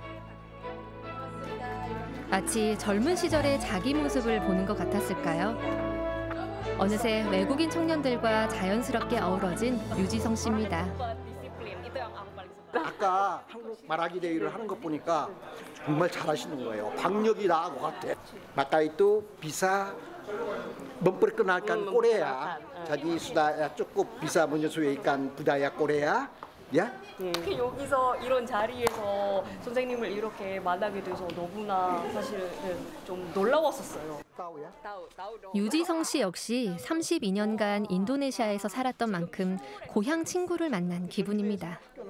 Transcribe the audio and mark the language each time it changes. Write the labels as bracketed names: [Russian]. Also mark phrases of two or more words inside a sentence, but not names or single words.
[Korean] 마치 젊은 시절의 자기 모습을 보는 것 같았을까요? 어느새 외국인 청년들과 자연스럽게 어우러진 유지성 씨입니다. 아까 한국 말하기 대회를 하는 것 보니까 정말 잘하시는 거예요. 박력이 나하고 같아. [Indonesian] Maka itu bisa memperkenalkan Korea. Jadi sudah cukup bisa menyesuaikan budaya Korea, ya. [Korean] 여기서 이런 자리에서 선생님을 이렇게 만나게 돼서 너무나 사실은 좀 놀라웠었어요. 유지성 씨 역시 32년간 인도네시아에서 살았던 만큼 고향 친구를 만난 기분입니다.